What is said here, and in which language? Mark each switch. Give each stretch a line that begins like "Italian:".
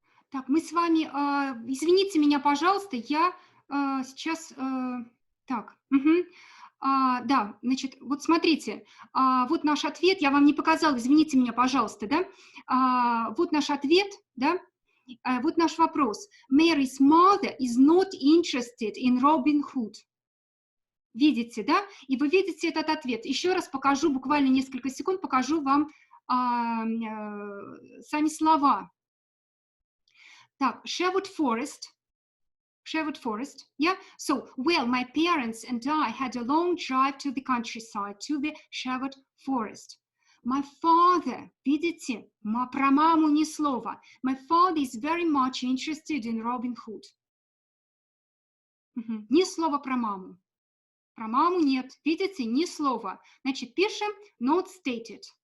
Russian: Так, мы с вами, извините меня, пожалуйста, я сейчас, так, да, значит, вот смотрите, вот наш ответ, я вам не показала, извините меня, пожалуйста, да, вот наш ответ, да, вот наш вопрос.
English: Mary's mother is not interested in Robin Hood.
Russian: Видите, да? И вы видите этот ответ. Еще раз покажу, буквально несколько секунд, покажу вам сами слова. Так,
English: Sherwood Forest, yeah? So, well, my parents and I had a long drive to the countryside, to the Sherwood Forest. My father,
Russian: видите, про маму ни слова.
English: My father is very much interested in Robin Hood.
Russian: Ни слова про маму. Про маму нет, видите, ни слова. Значит, пишем
English: not stated.